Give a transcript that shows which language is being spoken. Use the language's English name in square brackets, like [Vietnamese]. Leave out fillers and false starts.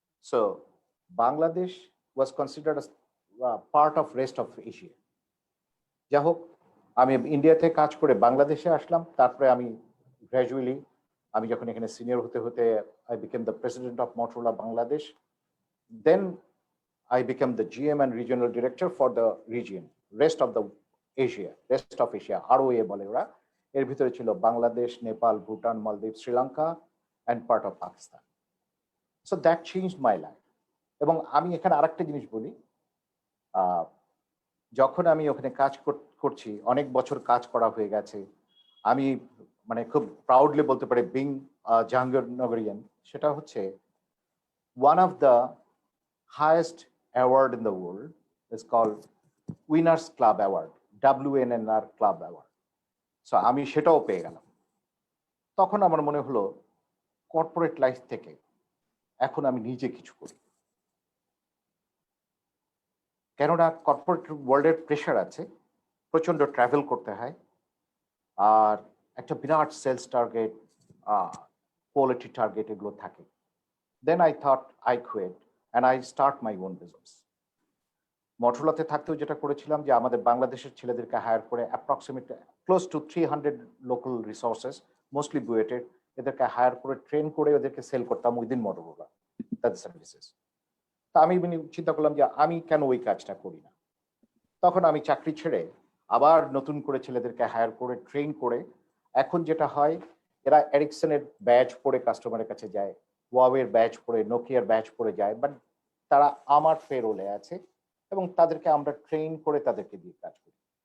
[English] So Bangladesh was considered part of rest of Asia. [Bangla] যাই হোক, আমি ইন্ডিয়াতে কাজ করে বাংলাদেশে আসলাম। তারপরে আমি গ্র্যাজুয়ালি, আমি যখন এখানে সিনিয়র হতে হতে [English] I became the president of Motorola Bangladesh. Then I became the GM and regional director for the region, rest of the Asia, rest of Asia, ROA [Bangla] বলে ওরা। এর ভিতরে ছিল বাংলাদেশ, নেপাল, ভুটান, মালদ্বীপ, Sri Lanka [English] and part of Pakistan. So that changed my life. [Bangla] এবং আমি এখানে আরেকটা জিনিস বলি, যখন আমি ওখানে কাজ করছি, অনেক বছর কাজ করা হয়ে গেছে, আমি মানে খুব প্রাউডলি বলতে পারি বিং জাহাঙ্গীরনগরিয়ান, সেটা হচ্ছে [English] one of the highest award in the world is called Winners Club Award, WNNR Club Award. [Bangla] So আমি সেটাও পেয়ে গেলাম। তখন আমার মনে হলো কর্পোরেট লাইফ থেকে এখন আমি নিজে কিছু করি, কেননা কর্পোরেট ওয়ার্ল্ডের প্রেশার আছে, প্রচন্ড ট্রাভেল করতে হয়, আর একটা বিরাট সেলস টার্গেট, কোয়ালিটি টার্গেট এগুলো থাকে। [English] Then I thought I quit and I start my own business. [Bangla] মোটরোলাতে থাকতেও যেটা করেছিলাম যে আমাদের বাংলাদেশের ছেলেদেরকে হায়ার করে approximate close two 300 local resources, mostly বুয়েটেড, এদেরকে হায়ার করে ট্রেন করে ওদেরকে সেল করতাম উইদিন মোটরোলা তাদের সার্ভিসেস। তা আমি চিন্তা করলাম যে আমি কেন ওই কাজটা করি না। তখন আমি চাকরি ছেড়ে আবার নতুন করে ছেলেদেরকে হায়ার করে ট্রেন করে, এখন যেটা হয় এরা এরিকসনের ব্যাচ পরে কাস্টমারের কাছে যায়, ওয়াওয়ের ব্যাচ পরে, নোকিয়ার ব্যাচ পরে যায়, বাট তারা আমার পেরোলে আছে এবং তাদেরকে আমরা ট্রেন করে তাদেরকে দিয়ে কাজ করি।